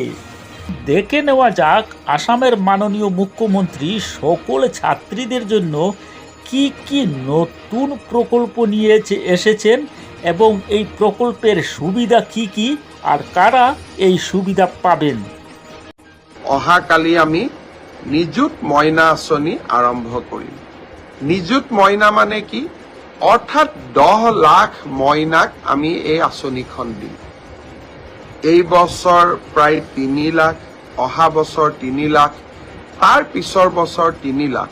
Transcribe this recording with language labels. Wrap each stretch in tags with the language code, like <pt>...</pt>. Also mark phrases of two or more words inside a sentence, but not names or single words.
<bn>দেখে নেওয়া যাক আসামের মাননীয় মুখ্যমন্ত্রী সকল ছাত্রীদের জন্য কি কি নতুন প্রকল্প নিয়ে এসেছেন এবং এই প্রকল্পের সুবিধা কি কি আর কারা এই সুবিধা পাবেন।</bn> <as>অহাকালি আমি নিযুত ময়না আঁচনি আৰম্ভ কৰিম। নিযুত ময়না মানে কি? অৰ্থাৎ 10 লাখ ময়নাক আমি এই আঁচনিখন দিম। এই বছৰ প্ৰায় 3 লাখ, অহা বছৰ 3 লাখ, তাৰ পিছৰ বছৰ 3 লাখ।</as>